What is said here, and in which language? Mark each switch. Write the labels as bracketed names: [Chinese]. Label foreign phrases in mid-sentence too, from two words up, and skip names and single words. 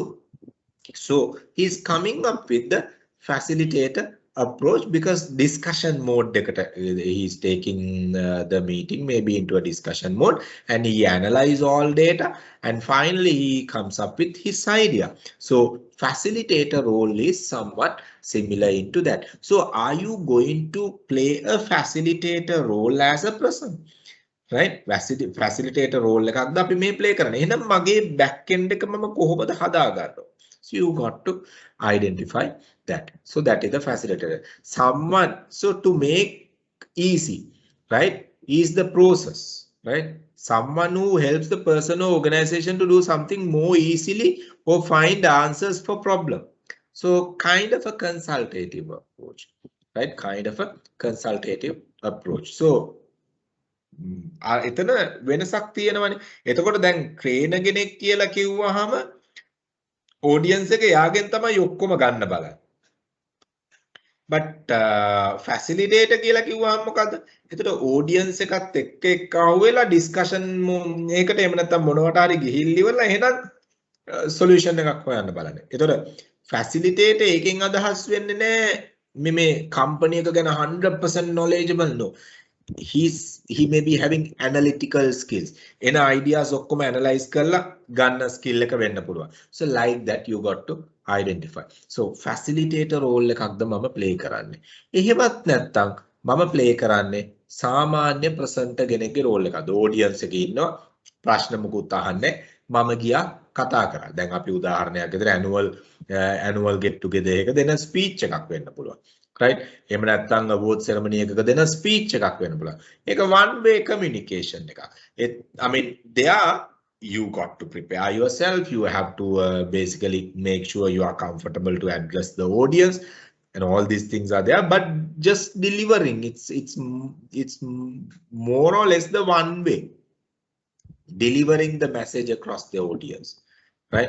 [English] So he's coming up with the facilitator approach, because discussion mode he's taking the meeting maybe into a discussion mode, and he analyze all data and finally he comes up with his idea. So facilitator role is somewhat similar into that. So are you going to play a facilitator role as a person? [Sinhala] Right? [English] Facilitator role [Sinhala] එකක්ද අපි මේ play කරන්නේ. එහෙනම් මගේ back end එක මම කොහොමද හදාගන්නේ? [English] So you got to identify that. So that is the facilitator. Someone, so to make easy, right, is the process, right? Someone who helps the person or organization to do something more easily or find answers for problem. So kind of a consultative approach, right? Kind of a consultative approach. [Sinhala] So එතන වෙනසක් තියෙනවනේ. එතකොට දැන් ට්‍රේනර් කෙනෙක් කියලා කිව්වහම ඔඩියන්ස් එක යාගෙන් තමයි ඔක්කොම ගන්න බලන්නේ. but facilitator කියලා කිව්වහම මොකද්ද? එතකොට ඔඩියන්ස් එකත් එක්ක අහුවෙලා ඩිස්කෂන් එකකට එහෙම නැත්නම් මොනවට හරි ගිහිල්ල ඉවරලා එහෙනම් සොලියුෂන් එකක් හොයන්න බලන්නේ. එතකොට facilitator එකෙන් අදහස් වෙන්නේ නැහැ මේ කම්පැනි එක ගැන 100% [English] knowledgeable no. He may be having analytical skills. [Sinhala] එන ideas ඔක්කොම analyze කරලා ගන්න skill එක වෙන්න පුළුවන්. [English] So like that you got to identify. So facilitator role [Sinhala] එකක්ද මම play කරන්නේ. එහෙමත් නැත්නම් මම play කරන්නේ සාමාන්‍ය presenter කෙනෙක්ගේ role එකක්ද. audience එකේ ඉන්නවා ප්‍රශ්න මුකුත් අහන්නේ මම ගියා කතා කරා. දැන් අපි උදාහරණයක් විදිහට [English] annual get together [Sinhala] එක දෙන speech එකක් වෙන්න පුළුවන්. Right? එහෙම නැත්නම් [English] award ceremony [Sinhala] එකක දෙන speech එකක් වෙන්න පුළුවන්. ඒක [English] one way communication [Sinhala] එකක්. [English] I mean there you got to prepare yourself. You have to basically make sure you are comfortable to address the audience and all these things are there, but just delivering it's more or less the one way delivering the message across the audience, right?